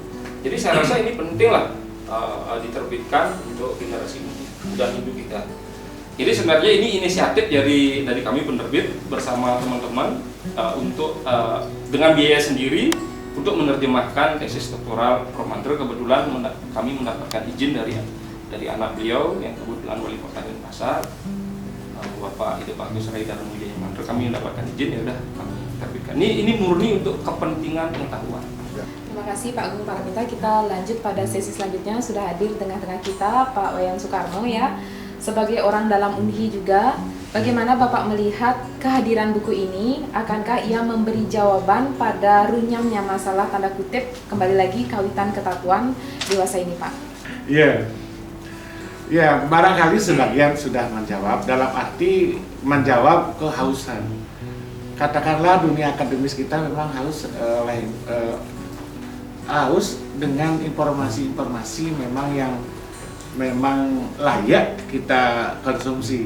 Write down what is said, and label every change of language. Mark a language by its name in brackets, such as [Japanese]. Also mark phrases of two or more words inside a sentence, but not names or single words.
[Indonesian] Jadi saya rasa ini penting lah diterbitkan untuk generasi muda Hindu kita. Jadi sebenarnya ini inisiatif dari kami penerbit bersama teman-teman untuk dengan biaya sendiri untuk menerjemahkan tesis doktoral Prof. Andre. Kebetulan kami mendapatkan izin dari anak beliau yang kebetulan wali kota Denpasar, Bapak Ide Bagus Rai Darmawidaya Mandra. Kami mendapatkan izin, ya udah kami terbitkan. Ini murni untuk kepentingan pengetahuan. Terima kasih Pak Agung Paramita. Kita lanjut pada sesi selanjutnya. Sudah hadir di tengah-tengah kita Pak Wayan Soekarno ya. Sebagai orang dalam Unhi juga, bagaimana Bapak melihat kehadiran buku ini? Akankah ia memberi jawaban pada runyamnya masalah tanda kutip kembali lagi kawitan ketatuan dewasa ini, Pak? Iya. Ya, barangkali sebagian sudah menjawab, dalam arti menjawab kehausan. Katakanlah dunia akademis kita memang haus haus dengan informasi-informasi memang layak kita konsumsi.